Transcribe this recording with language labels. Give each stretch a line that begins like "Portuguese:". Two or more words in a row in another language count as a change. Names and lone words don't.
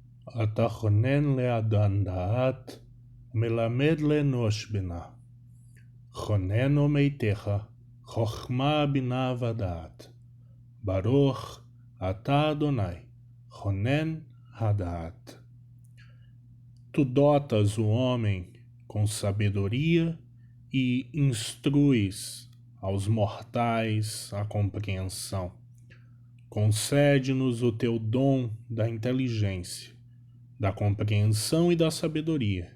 Hebrew: אתה חונן לאדם דעת, מלמד לאנוש בינה. חונן ומתיך, חוכמה, בינה ודעת. ברוך אתה אדוני, חונן הדעת.
Portuguese: Tu dotas o homem com sabedoria e instruis aos mortais a compreensão. Concede-nos o teu dom da inteligência, da compreensão e da sabedoria.